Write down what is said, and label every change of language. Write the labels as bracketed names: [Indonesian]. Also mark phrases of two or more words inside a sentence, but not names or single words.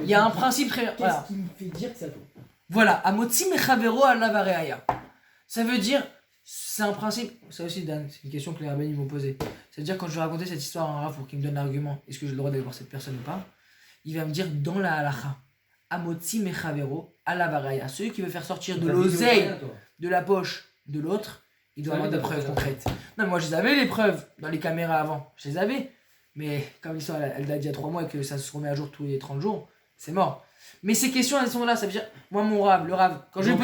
[French] Il y a un principe très. Qu'est-ce qui me fait dire que ça tombe? Voilà, [Hebrew] המוציא מחברו עליו הראיה. [French] Ça veut dire, C'est un principe, ça aussi Dan, c'est une question que les rabbins ils m'ont posée. C'est-à-dire quand je vais raconter cette histoire à un rav pour qu'il me donne l'argument, est-ce que j'ai le droit d'aller voir cette personne ou pas, il va me dire dans la halacha, [Hebrew] המוציא מחברו עליו הראיה, [French] celui qui veut faire sortir de T'as l'oseille vidéo, toi. de la poche de l'autre, il doit Ah oui, avoir des d'accord, preuves d'accord. concrètes. Non mais moi je les avais les preuves dans les caméras avant, je les avais. Mais comme l'histoire elle date d'il y a 3 mois et que ça se remet à jour tous les 30 jours, c'est mort. Mais ces questions elles sont là, ça veut dire, moi mon rav, le rav, quand je lui